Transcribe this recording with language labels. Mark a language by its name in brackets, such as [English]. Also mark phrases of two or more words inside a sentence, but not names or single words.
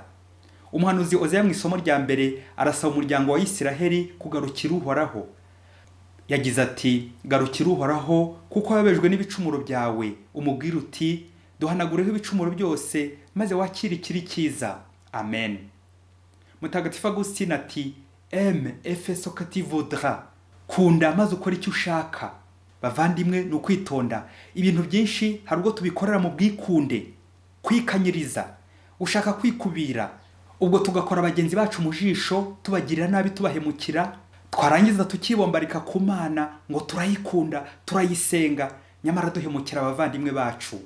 [Kinyarwanda] Umuhanuzi Hozeya mu isomo rya mbere arasaba umuryango wa Israheli kugarukira Uhoraho. Yagize ati, garukira Uhoraho, kuko wababejwe n'ibicumuro byawe, umubwire uti, duhanagureho ibicumuro byose, maze wakire ikiri cyiza. Amen. Mutagatifu Agustin ati, [French] aime et fais ce que tu voudras. [Kinyarwanda] Kunda maze ukora icyo ushaka. Bavandimwe, ni ukwitonda. Ibintu byinshi hari ubwo tubikorera mu bwikunde, kwikanyiriza, ushaka kwikubira, ubwo tugakora bagenzi bacu mu jisho, tubagirira nabi, tubahemukira, twarangiza tukibombarika ku Mana ngo turayikunda, turayisenga, nyamara duhemukira abavandimwe bacu.